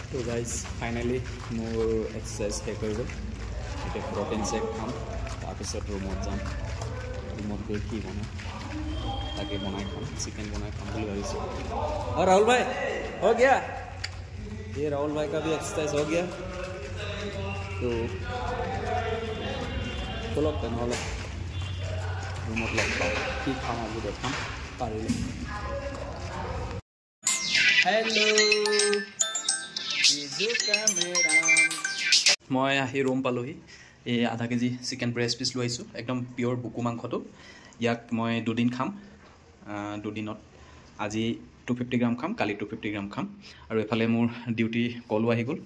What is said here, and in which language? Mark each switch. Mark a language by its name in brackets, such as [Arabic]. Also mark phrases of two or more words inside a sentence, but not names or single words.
[Assamese] গাইজ ফাইনেলি মোৰ এক্সাৰচাইজ শেষ হৈ গ'ল এতিয়া প্ৰটিন চেক খাম তাৰপিছত ৰুমত যাম ৰুমত গৈ কি বনাম তাকে বনাই খাম চিকেন বনাই খাম বুলি ভাবিছোঁ [Hindi] और राहुल भाई हो गया ये राहुल भाई का भी एक्सरसाइज हो गया तो चलो [Assamese] তেনেহ'লে ৰুমত লগ পাওঁ কি খাম আজি দেখাম পাৰিলে হেল্ল' মই আহি ৰুম পালোহি এই আধা কেজি চিকেন ব্ৰেষ্ট পিচ লৈ আহিছোঁ একদম পিয়'ৰ বুকু মাংসটো ইয়াক মই দুদিন খাম দুদিনত আজি 250 গ্ৰাম খাম কালি 250 গ্ৰাম খাম আৰু এফালে মোৰ ডিউটি কলো আহি গ'ল